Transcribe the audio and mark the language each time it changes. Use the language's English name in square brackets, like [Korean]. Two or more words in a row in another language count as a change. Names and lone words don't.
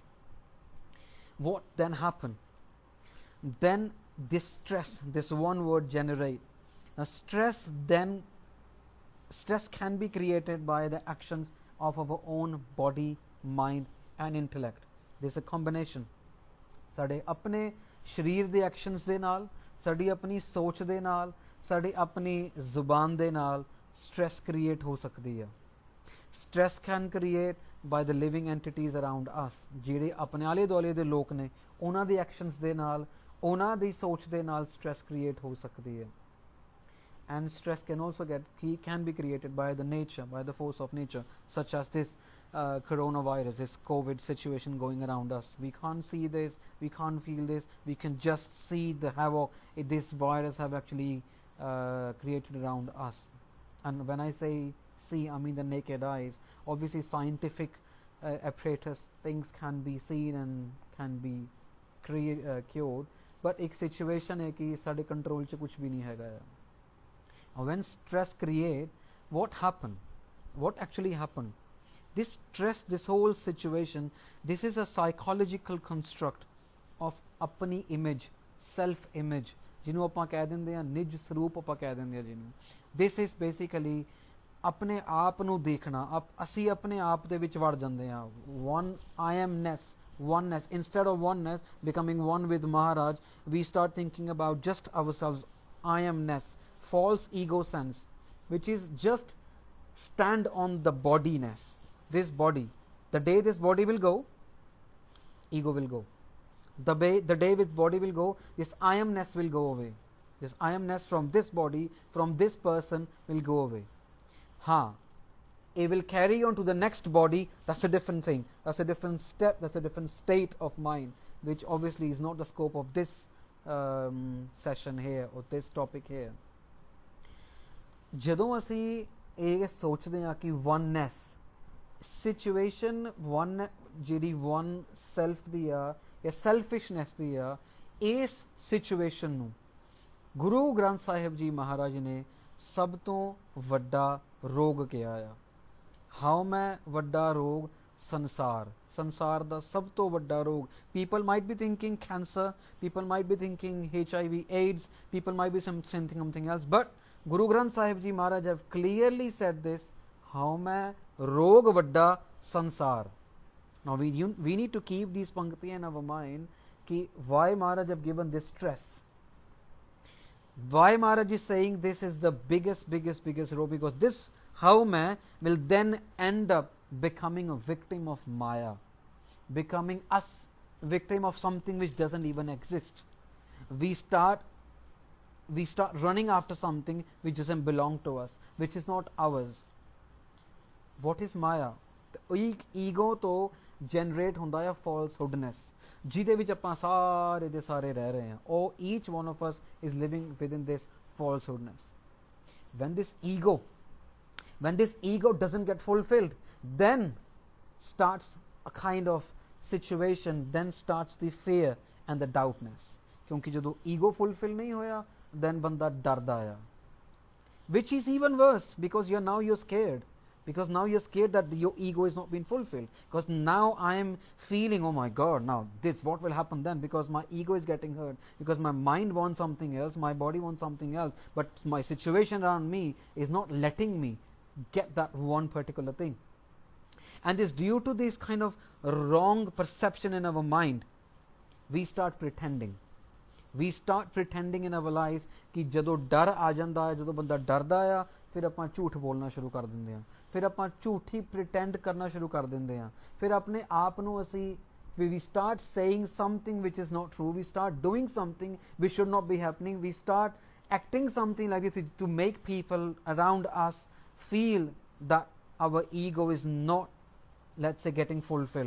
[English] What then happen? Then this stress, this one word, generate. Now stress can be created by the actions of our own body, mind and intellect. This is a combination. [Punjabi] ਸਾਡੇ ਆਪਣੇ ਸ਼ਰੀਰ ਦੇ ਐਕਸ਼ਨਸ ਦੇ ਨਾਲ, ਸਾਡੀ ਆਪਣੀ ਸੋਚ ਦੇ ਨਾਲ, ਸਾਡੀ ਆਪਣੀ ਜ਼ੁਬਾਨ ਦੇ ਨਾਲ [English] stress create [Punjabi] ਹੋ ਸਕਦੀ ਹੈ. [English] Stress can create by the living entities around us. [Punjabi] ਜਿਹੜੇ ਆਪਣੇ ਆਲੇ ਦੁਆਲੇ ਦੇ ਲੋਕ ਨੇ ਉਹਨਾਂ ਦੇ ਐਕਸ਼ਨਸ ਦੇ ਨਾਲ, ਉਹਨਾਂ ਦੀ ਸੋਚ ਦੇ ਨਾਲ [English] stress create [Punjabi] ਹੋ ਸਕਦੀ ਹੈ. [English] And stress can also can be created by the nature, by the force of nature, such as this coronavirus, this COVID situation going around us. We can't see this, we can't feel this, we can just see the havoc this virus have actually created around us. And when I say see, I mean the naked eyes. Obviously scientific apparatus, things can be seen and can be cured, but [Punjabi] एक situation है कि साढ़े control च कुछ भी नहीं हैगा. [English] When stress create, what actually happened? This stress, this whole situation, this is a psychological construct of अपनी image, self image, [Punjabi] ਜਿਹਨੂੰ ਆਪਾਂ ਕਹਿ ਦਿੰਦੇ ਆ ਨਿਜ ਸਰੂਪ ਆਪਾਂ ਕਹਿ ਦਿੰਦੇ ਆ ਜਿਹਨੂੰ. [English] This is basically [Punjabi] ਆਪਣੇ ਆਪ ਨੂੰ ਦੇਖਣਾ. ਅਸੀਂ ਆਪਣੇ ਆਪ ਦੇ ਵਿੱਚ ਵੜ ਜਾਂਦੇ ਹਾਂ. [English] I amness, oneness. Instead of oneness, becoming one with Maharaj, we start thinking about just ourselves. I amness, false ego sense, which is just stand on the bodiness. This body, the day this body will go, ego will go. The day this body will go, this I amness will go away. This I amness from this body, from this person will go away. It will carry on to the next body. That's a different thing. That's a different step. That's a different state of mind, which obviously is not the scope of this session here or this topic here. [Punjabi] ਜਦੋਂ ਅਸੀਂ ਇਹ ਸੋਚਦੇ ਹਾਂ ਕਿ [English] oneness situation, one [Punjabi] ਜਿਹੜੀ [English] one self [Punjabi] ਦੀ ਆ ਜਾਂ selfishness ਦੀ ਆ, ਇਸ situation ਨੂੰ ਗੁਰੂ ਗ੍ਰੰਥ ਸਾਹਿਬ ਜੀ ਮਹਾਰਾਜ ਨੇ ਸਭ ਤੋਂ ਵੱਡਾ ਰੋਗ ਕਿਹਾ ਆ. ਹਾਉ ਮੈਂ ਵੱਡਾ ਰੋਗ ਸੰਸਾਰ ਦਾ ਸਭ ਤੋਂ ਵੱਡਾ ਰੋਗ. [English] People might be thinking cancer, people might be thinking HIV, AIDS, people might be something else, but Guru Granth Sahib Ji Maharaj have clearly said this, [Punjabi] ਹਉ ਮੈਂ ਰੋਗ ਵੱਡਾ ਸੰਸਾਰ. [English] Now we need to keep these pankti in our mind, ki why Maharaj have given this stress. Why Maharaj is saying this is the biggest row, because this [Punjabi] ਹਉ ਮੈਂ [English] will then end up becoming a victim of Maya, becoming us victim of something which doesn't even exist. We start running after something which doesn't belong to us, which is not ours. What is Maya? [Punjabi] ਈਗੋ ਤੋ ਜਨਰੇਟ ਹੁੰਦਾ ਹੈ falsehoodness, ਜਿਹਦੇ ਵਿੱਚ ਆਪਾਂ ਸਾਰੇ ਦੇ ਸਾਰੇ ਰਹਿ ਰਹੇ ਹਾਂ. [English] ਉਹ each one of us is living within this falsehoodness. When this ego doesn't get fulfilled, then starts a kind of situation, then starts the fear and the doubtness. [Punjabi] ਕਿਉਂਕਿ ਜਦੋਂ [English] ego fulfill [Punjabi] ਨਹੀਂ ਹੋਇਆ, then ਬੰਦਾ ਡਰਦਾ ਆ, [English] which is even worse, because you're scared. Because now you're scared that your ego is not being fulfilled. Because now I am feeling, oh my God, now this, what will happen then? Because my ego is getting hurt. Because my mind wants something else, my body wants something else. But my situation around me is not letting me get that one particular thing. And it's due to this kind of wrong perception in our mind, we start pretending. We start pretending in our lives [Punjabi] कि ਜਦੋਂ ਡਰ ਆ ਜਾਂਦਾ ਹੈ, ਜਦੋਂ ਬੰਦਾ ਡਰਦਾ ਆ, ਫਿਰ ਆਪਾਂ ਝੂਠ ਬੋਲਣਾ ਸ਼ੁਰੂ ਕਰ ਦਿੰਦੇ ਹਾਂ, ਫਿਰ ਆਪਾਂ ਝੂਠੀ ਪ੍ਰਿਟੈਂਡ ਕਰਨਾ ਸ਼ੁਰੂ ਕਰ ਦਿੰਦੇ ਹਾਂ, ਫਿਰ ਆਪਣੇ ਆਪ ਨੂੰ ਅਸੀਂ [English] we start saying something which is not true, we start doing something which should not be happening, we start acting something like this to make people around us feel that our ego is not, let's say, getting fulfilled.